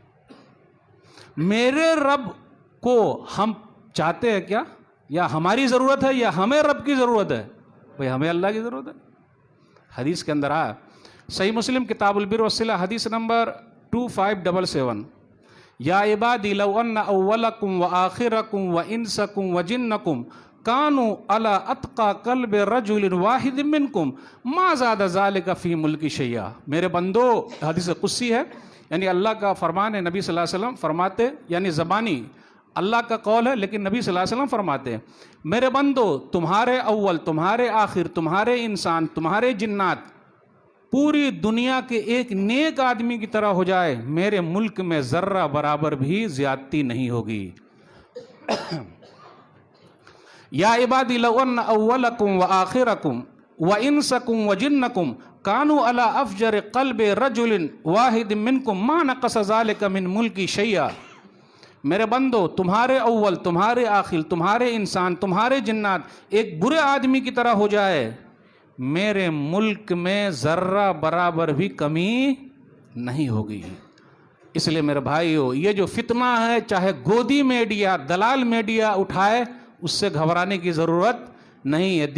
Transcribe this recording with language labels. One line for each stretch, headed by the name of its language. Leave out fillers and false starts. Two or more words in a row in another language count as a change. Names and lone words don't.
Urdu: میرے رب کو ہم چاہتے ہیں کیا؟ یا ہماری ضرورت ہے یا ہمیں رب کی ضرورت ہے؟ بھئی ہمیں اللہ کی ضرورت ہے. حدیث کے اندر آیا، صحیح مسلم کتاب البر والصلہ حدیث نمبر 2577،
Arabic: یا عبادی لو ان اولکم و آخرکم و انسکم و جنکم کانوا علی اتقى قلب رجل واحد منکم ما زاد ذلک فی ملک شیئا.
Urdu: میرے بندو، حدیث قدسی ہے، یعنی اللہ کا فرمان ہے. نبی
Arabic: صلی اللہ علیہ وسلم
Urdu: فرماتے، یعنی زبانی اللہ کا قول ہے لیکن نبی
Arabic: صلی اللہ علیہ وسلم
Urdu: فرماتے ہیں، میرے بندو تمہارے اول، تمہارے آخر، تمہارے انسان، تمہارے جنات پوری دنیا کے ایک نیک آدمی کی طرح ہو جائے، میرے ملک میں ذرہ برابر بھی زیادتی نہیں ہوگی.
Arabic: یا عبادی لو ان اولکم و آخرکم و انسکم و جنکم کانوا علی افجر قلب رجل واحد منکم ما نقص ذلک من ملکی شیئا.
Urdu: میرے بندو تمہارے اول، تمہارے آخر، تمہارے انسان، تمہارے جنات ایک برے آدمی کی طرح ہو جائے، میرے ملک میں ذرہ برابر بھی کمی نہیں ہوگی. اس لیے میرے بھائیو، یہ جو فتنہ ہے، چاہے گودی میڈیا، دلال میڈیا اٹھائے، اس سے گھبرانے کی ضرورت نہیں ہے.